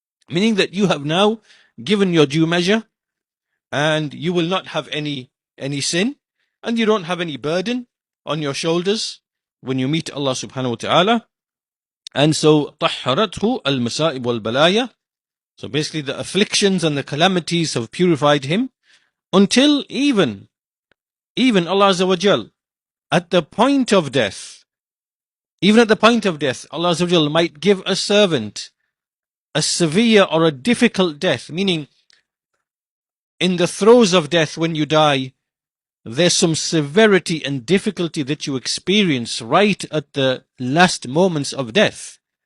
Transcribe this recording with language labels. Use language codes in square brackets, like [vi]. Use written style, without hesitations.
[en] Meaning that you have now given your due measure and you will not have any sin and you don't have any burden on your shoulders when you meet Allah subhanahu wa ta'ala. And so [ar] طهرته المصائب والبلايا. [en] So basically the afflictions and the calamities have purified him until even Allah Azza wa Jal at the point of death, even at the point of death, Allah Azza wa Jal might give a servant a severe or a difficult death, meaning in the throes of death when you die, there's some severity and difficulty that you experience right at the last moments of death.